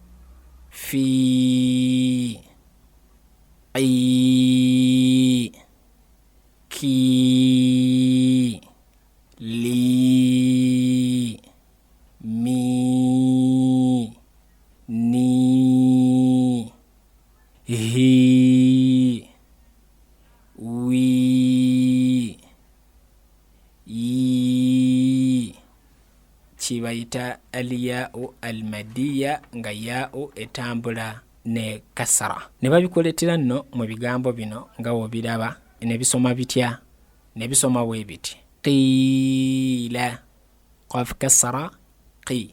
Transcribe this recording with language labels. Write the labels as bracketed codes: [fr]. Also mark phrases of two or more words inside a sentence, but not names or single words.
[ar] في، إ، كي، لي، مي، ني، هي، وي، يي. [lg] Kibayita [ar] الياء المدية [lg] nga yaau etambula ne kasra. Ne babikoletera nno mu bigambo bino nga wobiraba ne bisoma bitya, ne bisoma bwe biti. [ar] قيل، قاف كسرة قي.